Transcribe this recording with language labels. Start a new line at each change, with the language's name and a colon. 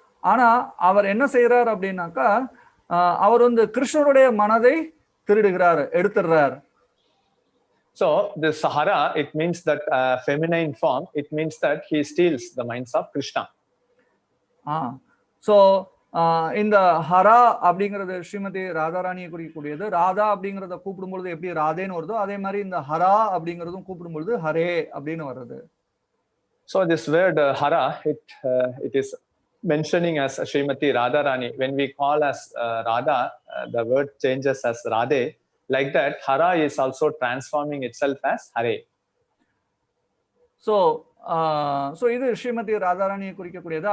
Tamil: ஆனா அவர் என்ன செய்யறார் அப்படின்னாக்கா அவர் வந்து கிருஷ்ணருடைய மனதை திருடுகிறார், எடுத்துடுறார்.
English: So this Hara, it means that feminine form, it means that he steals the minds of Krishna. So
Tamil: இந்த ஹரா அப்படிங்கிறது ஸ்ரீமதி ராதாராணியை குறிக்கக்கூடியது. ராதா அப்படிங்கிறத கூப்பிடும்பொழுது எப்படி ராதேன்னு வருதோ அதே மாதிரி இந்த ஹரா அப்படிங்கிறதும் கூப்பிடும்பொழுது ஹரே அப்படின்னு வர்றது.
English: So this word hara, it is mentioning as Srimati Radharani. When we call as Radha, the word changes as Radhe. Like that, hara is also transforming itself as hare.
Tamil: So இது ஸ்ரீமதி ராதாராணியை குறிக்கக்கூடியது.